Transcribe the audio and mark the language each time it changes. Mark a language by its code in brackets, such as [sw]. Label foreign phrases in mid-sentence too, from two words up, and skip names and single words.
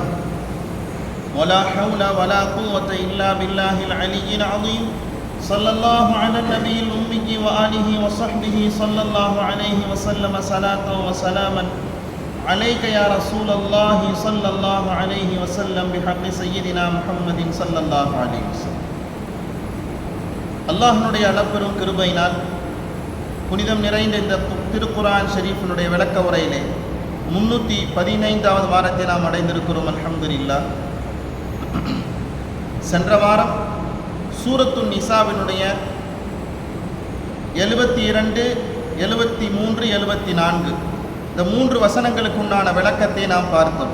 [ar] ولا حول ولا قوة إلا بالله العلي العظيم. صلى الله على النبي الأمي وآله وصحبه صلى الله عليه وسلم صلاة وسلاما عليك يا رسول الله صلى الله عليه وسلم بحق سيدنا محمد صلى الله عليه وسلم. [ta] அல்லாஹ்வுடைய அளப்பெரும் கிருபையினால் புனிதம் நிறைந்த இந்த திருக்குர்ஆன் ஷரீஃபினுடைய விளக்க உரையிலே 315வது வாரத்தை நாம் அடைந்திருக்கிறோம். அல்ஹம்துலில்லாஹ். சென்ற வாரம் சூரத்துன் நிசாவினுடைய 72, 73, 74 இந்த 3 வசனங்களுக்கு உண்டான விளக்கத்தை நாம் பார்த்தோம்.